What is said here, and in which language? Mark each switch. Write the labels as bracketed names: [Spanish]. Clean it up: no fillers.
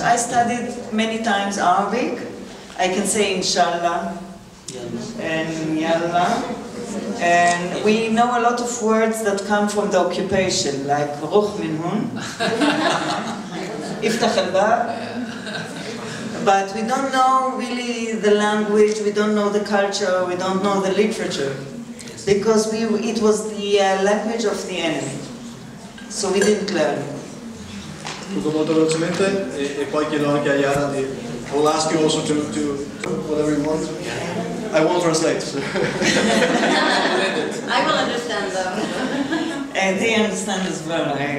[English] I studied many times Arabic. I can say inshallah and yalla, and we know a lot of words that come from the occupation, like [Arabic] ruch min hun, iftach al-bab. [English] But we don't know really the language, we don't know the culture, we don't know the literature, because it was the language of the enemy, so we didn't learn. [Italian] Tutto molto velocemente e poi chiedo anche a Yaarah di... [English] I will ask you also to whatever you want. I won't translate. I will understand them. They understand as well.